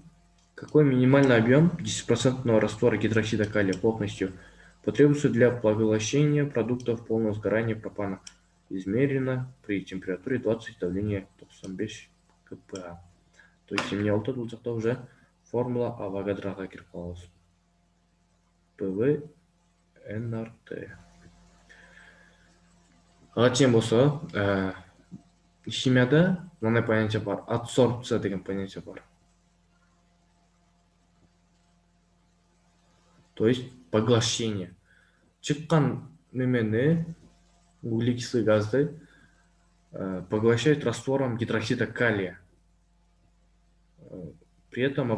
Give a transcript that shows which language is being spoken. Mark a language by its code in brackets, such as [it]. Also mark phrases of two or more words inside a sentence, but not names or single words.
[ru] Какой минимальный объем 10% раствора гидроксида калия плотностью потребуется для поглощения продуктов полного сгорания пропана, измерено при температуре 20, давление 95 кпа. То есть [ky] эмне болуп атат? Бул жакта уже формула Авогадроға кирип калабыз. [ru] ПВ НРТ. [ky] Ачем болсо, химияда мындай понятие бар. Адсорбция деген понятие бар. [ru] То есть поглощение. [ky] Чыккан немени, [ru] углекислый газды поглощают раствором гидроксида калия. При этом